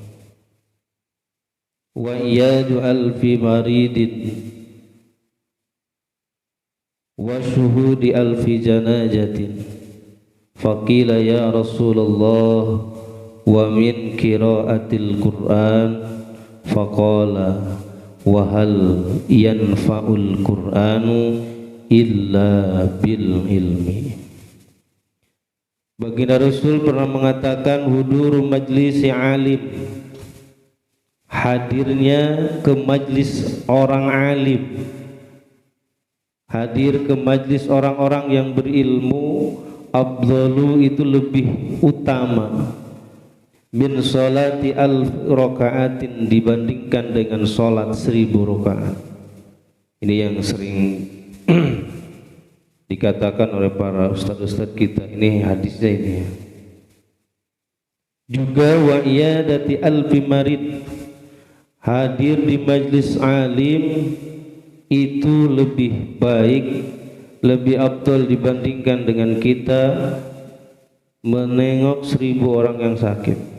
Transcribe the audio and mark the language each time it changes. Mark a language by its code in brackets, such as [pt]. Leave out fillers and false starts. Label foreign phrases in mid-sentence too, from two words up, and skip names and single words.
[ar] وعيادة ألف مريض وشهود ألف جنازة. فقيل يا رسول الله ومن قراءة القرآن فقال وهل ينفع القرآن إلا بالعلم. [id] Baginda Rasul pernah mengatakan [ar] حضور مجلس عالم, [id] hadirnya ke majlis orang alim, hadir ke majlis orang-orang yang berilmu, afdalu itu lebih utama, [ar] من صلاة ألف ركعة, [id] dibandingkan dengan salat 1000 rakaat. Ini yang sering dikatakan oleh para ustaz-ustaz kita, ini hadisnya ini ya. Juga [ar] وعيادة ألف مريض, [id] hadir di majlis alim itu lebih baik, lebih afdal dibandingkan dengan kita menengok 1000 orang yang sakit.